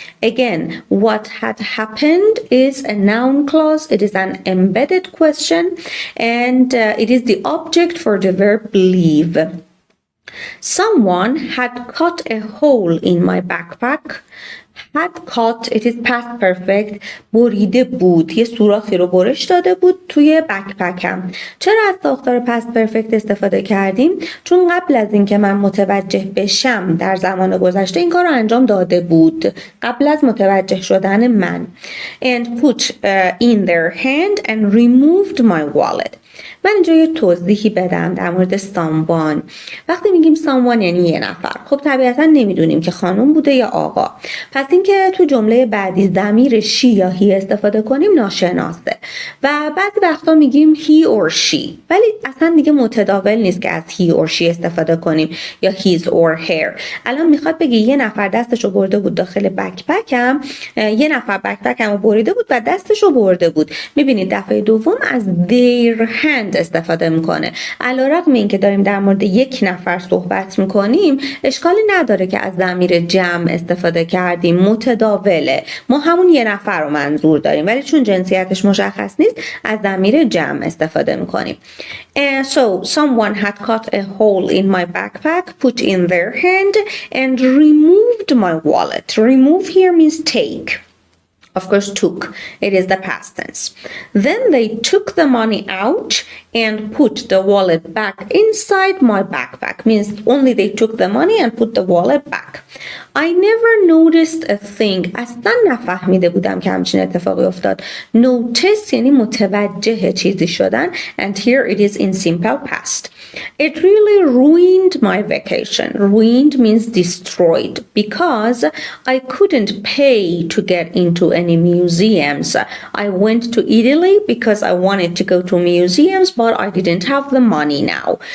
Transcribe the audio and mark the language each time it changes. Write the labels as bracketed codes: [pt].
[en] Again, what had happened is a noun clause. It is an embedded question, and it is the object for the verb believe. Someone had cut a hole in my backpack. Had cut, it is past perfect. [fa] بریده بود، یه سوراخی رو برش داده بود توی بکپکم. چرا از ساختار پست پرفکت استفاده کردیم؟ چون قبل از اینکه من متوجه بشم در زمان گذشته این کار رو انجام داده بود، قبل از متوجه شدن من. [en] And put in their hand and removed my wallet. [fa] من اینجا یه توضیحی بدم در مورد ساموان. وقتی میگیم ساموان یعنی یه نفر، خب طبیعتا نمیدونیم که خانم بوده یا آقا. پس اینکه تو جمله بعدی ضمیر شی یا هی استفاده کنیم ناشناسه و بعضی وقتا میگیم [en] he or she، [fa] ولی اصلا دیگه متداول نیست که از he or she استفاده کنیم یا [en] his or her. [fa] الان میخواد بگه یه نفر دستشو برده بود داخل بکپکم، یه نفر بکپکمو بریده بود و دستشو برده بود. میبینید دفعه دوم از their hand استفاده میکنه. علیرغم اینکه داریم در مورد یک نفر صحبت میکنیم اشکالی نداره که از ضمیر جمع استفاده کردیم، متداوله، ما همون یه نفر رو منظور داریم، ولی چون جنسیتش مشخص نیست از ضمیر جمع استفاده میکنیم. [en] So someone had cut a hole in my backpack, put in their hand and removed my wallet. Remove here means take. Of course, took. It is the past tense. Then they took the money out and put the wallet back inside my backpack. Means only they took the money and put the wallet back. I never noticed a thing. [fa] اصلا نفهمیده بودم که همچین اتفاقی افتاد. Notice یعنی متوجه چیزی شدن. [en] And here it is in simple past. It really ruined my vacation. Ruined means destroyed because I couldn't pay to get into any museums. I went to Italy because I wanted to go to museums, but I didn't have the money now.